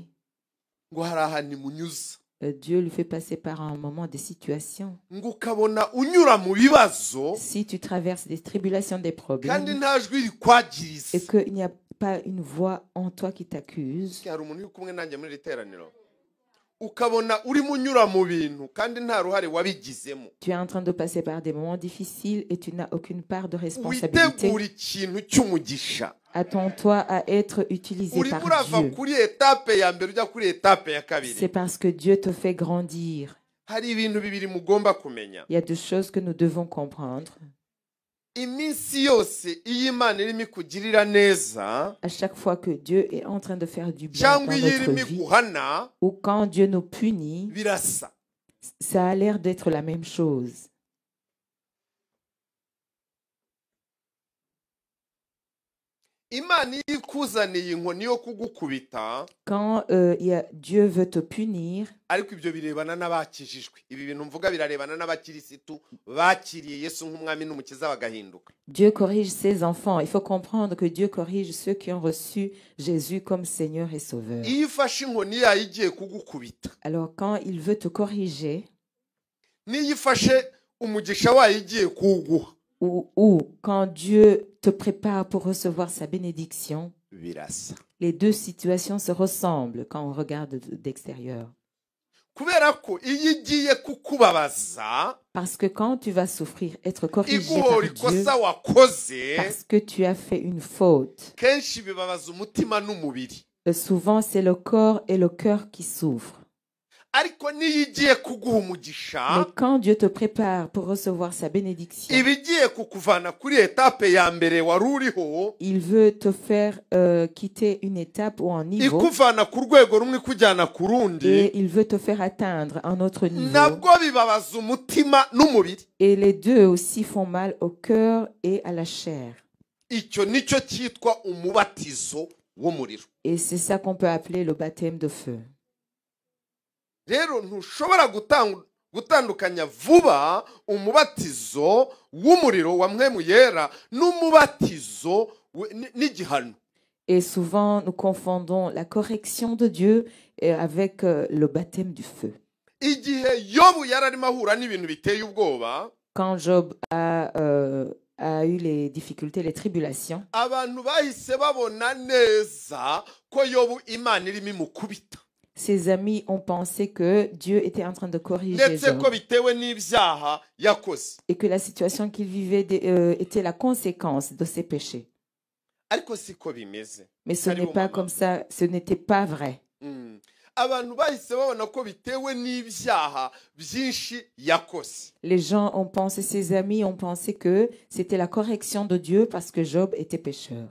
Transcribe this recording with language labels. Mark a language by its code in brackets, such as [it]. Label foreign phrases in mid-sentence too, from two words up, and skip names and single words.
[rw] ngo hari ahantu imunyuza [fr] Dieu lui fait passer par un moment de situation. [rw] ngo ukabona unyura mu bibazo [fr] Si tu traverses des tribulations, des [rw] kandi [fr] problèmes, [rw] nta jwi rikwagiriza. [fr] et qu'il n'y a pas une voix en toi qui t'accuse, [rw] Hari umuntu uri kumwe nanjye muri iri teraniro ukabona urimo unyura mu bintu kandi nta ruhare wabigizemo, [fr] tu es en train de passer par des moments difficiles et tu n'as aucune part de responsabilité. [rw] witegura ikintu cy'umugisha. [fr] Attends-toi à être utilisé [rw] Urimo [fr] par [rw] urava [fr] Dieu. [rw] kuri etape ya mbere ujya kuri etape ya [fr] C'est [rw] kabiri. [fr] parce que Dieu te fait grandir. [rw] Hari ibintu bibiri mugomba kumenya. [fr] Il y a deux choses que nous devons comprendre. [rw] Iminsi yose iyo Imana irimo ikugirira neza [fr] À chaque fois que Dieu est en train de faire du bien [rw] cyangwa [fr] dans [rw] iyo [fr] notre [rw] irimo [fr] vie, [rw] iguhana [fr] ou quand Dieu nous punit, [rw] birasa. [fr] ça a l'air d'être la même chose. [rw] Imana iyo ikuzaniye inkoni yo kugukubita, [fr] Quand Dieu veut te punir, [rw] ariko ibyo birebana n'abakijijwe. Ibi bintu mvuga birarebana n'abakirisitu bakiriye Yesu nk'umwami n'umukiza bagahinduka. [fr] Dieu corrige ses enfants. Il faut comprendre que Dieu corrige ceux qui ont reçu Jésus comme Seigneur et Sauveur. [rw] Iyo ufashe inkoni yayo igiye kugukubita, [fr] Alors quand il veut te corriger, [rw] n'iyo ifashe umugisha wayo igiye kuwuguha, [fr] ou quand Dieu te prépare pour recevoir sa bénédiction, [rw] birasa. [fr] les deux situations se ressemblent quand on regarde d'extérieur. [rw] kubera ko iyo igiye kukubabaza [fr] Parce que quand tu vas souffrir, être corrigé [rw] iguhora [fr] par Dieu, [rw] ikosa wakoze [fr] parce que tu as fait une faute, [rw] kenshi bibabaza umutima n'umubiri, [fr] souvent c'est le corps et le cœur qui souffrent. [rw] ariko niyo igiye kuguha umugisha [fr] Mais quand Dieu te prépare pour recevoir sa bénédiction, [rw] iba igiye kukuvana kuri etape ya mbere wari uriho [fr] il veut te faire quitter une étape ou un niveau [rw] ikuvana ku rwego rumwe ikujyana ku rundi, [fr] et il veut te faire atteindre un autre niveau. [rw] nabwo bibabaza umutima n'umubiri. [fr] Et les deux aussi font mal au cœur et à la chair. [rw] Icyo nicyo cyitwa umubatizo w'umuriro. [fr] Et c'est ça qu'on peut appeler le baptême de feu. [rw] Rero ntushobora gutandukanya vuba umubatizo w'umuriro wa mpwemu yera n'umubatizo n'igihano. [fr] Et souvent, nous confondons la correction de Dieu avec le baptême du feu. [rw] Igihe Yobu yararimo ahura n'ibintu biteye ubwoba, [fr] Quand Job a eu les difficultés, les tribulations, [rw] abantu bahise babona neza ko Yobu Imana irimo imukubita, [fr] ses amis ont pensé que Dieu était en train de corriger [rw] ndetse ko [fr] Job [rw] bitewe n'ibyaha yakoze. [fr] et que la situation qu'il vivait était la conséquence de ses péchés. [rw] Ariko siko bimeze. [fr] Mais ce n'est pas comme ça, ce n'était pas vrai. [rw] Abantu bahise babona ko bitewe n'ibyaha byinshi yakoze. [fr] Les gens ont pensé, ses amis ont pensé que c'était la correction de Dieu parce que Job était pécheur.